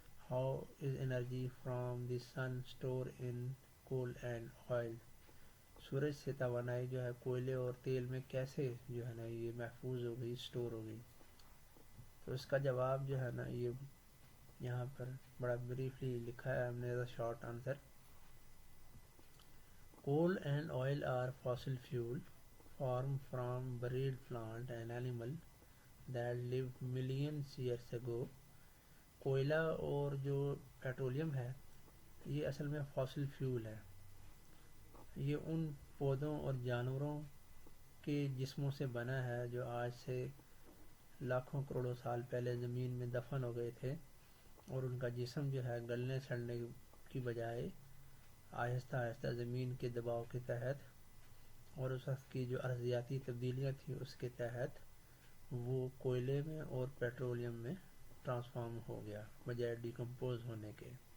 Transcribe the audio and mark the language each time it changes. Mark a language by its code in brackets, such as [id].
[en] How is energy from the sun store in coal and oil. [ur] سورج سے توانائی جو ہے کوئلے اور تیل میں کیسے جو ہے نا یہ محفوظ ہو گئی، اسٹور ہو گئی؟ تو اس کا جواب جو ہے نا یہ یہاں پر بڑا بریفلی لکھا ہے ہم نے [en] As a short answer. Coal and oil are fossil fuel formed from buried plant and animal that lived millions years ago. [ur] کوئلہ اور جو پیٹرولیم ہے یہ اصل میں فاسل فیول ہے. یہ ان پودوں اور جانوروں کے جسموں سے بنا ہے جو آج سے لاکھوں کروڑوں سال پہلے زمین میں دفن ہو گئے تھے، اور ان کا جسم جو ہے گلنے سڑنے کی بجائے آہستہ آہستہ زمین کے دباؤ کے تحت اور اس وقت کی جو ارضیاتی تبدیلیاں تھیں اس کے تحت وہ کوئلے میں اور پیٹرولیم میں ٹرانسفارم ہو گیا بجائے ڈیکمپوز ہونے کے.